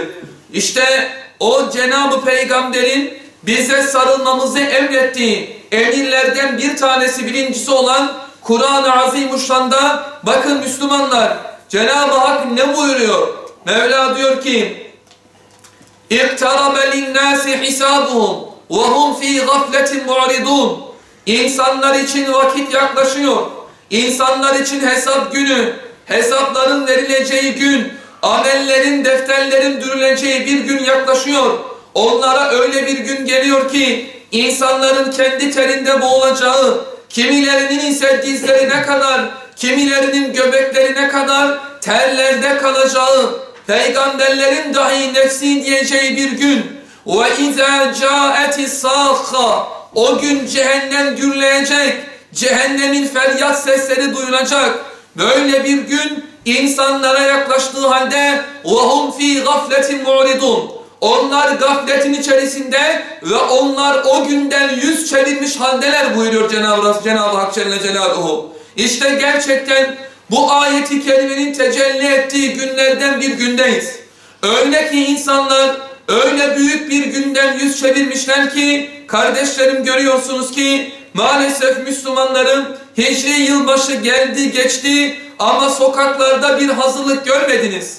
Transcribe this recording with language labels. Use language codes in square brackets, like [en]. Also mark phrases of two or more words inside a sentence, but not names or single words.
[tr] İşte o Cenab-ı Peygamber'in bize sarılmamızı emrettiği emirlerden bir tanesi, birincisi olan Kur'an-ı Azimuşşan'da bakın Müslümanlar, Cenab-ı Hak ne buyuruyor? Mevla diyor ki [ar] اِقْتَرَبَ لِلنَّاسِ حِسَابُهُمْ وَهُمْ ف۪ي غَفْلَةٍ مُعْرِضُونَ [tr] İnsanlar için vakit yaklaşıyor. İnsanlar için hesap günü, hesapların verileceği gün, amellerin, defterlerin dürüleceği bir gün yaklaşıyor. Onlara öyle bir gün geliyor ki insanların kendi terinde boğulacağı, kimilerinin ise dizlerine kadar, kimilerinin göbeklerine kadar terlerde kalacağı, peygamberlerin dahi nefsi diyeceği bir gün. [ar] وَاِذَا جَاءَتِ السَّاخَّةِ [tr] O gün cehennem gürleyecek, cehennemin feryat sesleri duyulacak. Böyle bir gün insanlara yaklaştığı halde [ar] وَهُمْ ف۪ي غَفْلَةٍ مُعْرِضُونَ [tr] Onlar gafletin içerisinde ve onlar o günden yüz çevirmiş haldeler buyuruyor Cenab-ı Hak [ar] جل جلاله. [tr] İşte gerçekten bu ayeti kerimenin tecelli ettiği günlerden bir gündeyiz. Öyle ki insanlar öyle büyük bir günden yüz çevirmişler ki kardeşlerim görüyorsunuz ki maalesef Müslümanların Hicri yılbaşı geldi geçti ama sokaklarda bir hazırlık görmediniz.